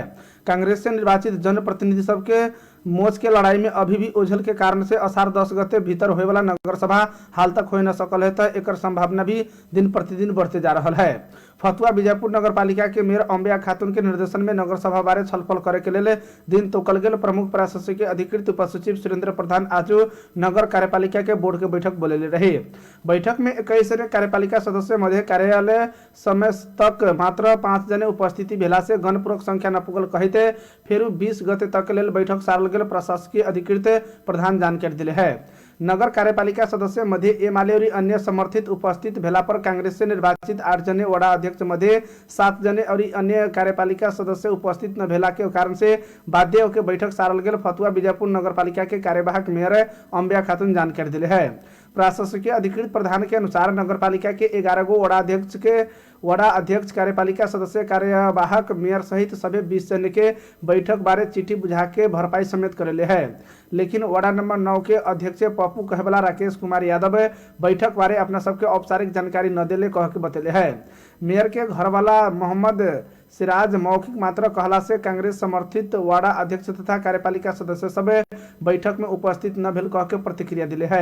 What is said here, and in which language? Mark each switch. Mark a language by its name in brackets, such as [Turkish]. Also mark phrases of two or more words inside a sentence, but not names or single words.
[Kanauji] कांग्रेस से निर्वाचित जनप्रतिनिधि सबके मोच के लड़ाई में अभी भी ओझल के कारण से असार 10 गते भीतर होए वाला नगर सभा हाल तक हो न सकल है, तो एकर संभावना भी दिन प्रतिदिन बढ़ते जा रहा है। फतुआ विजयपुर नगरपालिका के मेयर अम्बिया खातून के निर्देशन में नगर सभा बारे छलफल करे के लिए दिन तोकल गेल। प्रमुख प्रशासकीय अधिकृत उपसचिव सुरेंद्र प्रधान आज नगर कार्यपालिका के बोर्ड के बैठक बोलेले रहे। बैठक में 21 कार्यपालिका सदस्य मध्य कार्यालय समय तक मात्र 5 जने उपस्थिति भेला से गणपूर्वक संख्या न पुगल कहते फिर 20 गते तक लेल बैठक सारल गेल प्रशासकीय अधिकृत प्रधान जानकारी दिले है। नगर कार्यपालिका सदस्य मध्य एमाले और अन्य समर्थित उपस्थित भेला पर कांग्रेस से निर्वाचित 8 जने, वडा अध्यक्ष मध्य 7 जने और अन्य कार्यपालिका सदस्य उपस्थित न भेला के कारण से बाध्य होकर बैठक सारल गेल। फतुआ विजयपुर नगरपालिका के कार्यवाहक मेयर अम्बिया खातून जानकारी दिले है। प्रशासकीय अधिकृत प्रधान के अनुसार नगरपालिका के 11 गो वडा अध्यक्ष कार्यपालिका सदस्य कार्यवाहक मेयर सहित सभी 20 जन के बैठक बारे चिट्ठी बुझा के भरपाई समेत करेले है। लेकिन वार्ड नंबर 9 के अध्यक्ष पप्पू कहबला राकेश कुमार यादव बैठक बारे अपना सबके औपचारिक जानकारी न देले कह के बतेले है। मेयर के घरवाला मोहम्मद सिराज मौखिक मात्र कहला से कांग्रेस समर्थित वार्ड अध्यक्ष तथा कार्यपालिका सदस्य सब बैठक में उपस्थित न भेल कह के प्रतिक्रिया दिले है।